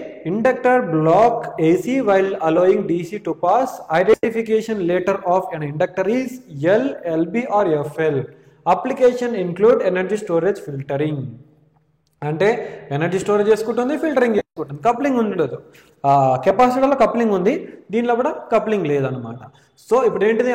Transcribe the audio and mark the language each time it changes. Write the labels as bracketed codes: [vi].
[en] Inductor block AC while allowing DC to pass. Identification letter of an inductor is L, LB or FL. Application include energy storage filtering. [te] అంటే energy storage చేసుకుంటుంది, filtering చేసుకుంటుంది. Coupling ఉండదు. కెపాసిటర్లో coupling ఉంది, దీనిలో కూడా coupling లేదనమాట. So ఇప్పుడు ఏంటిది?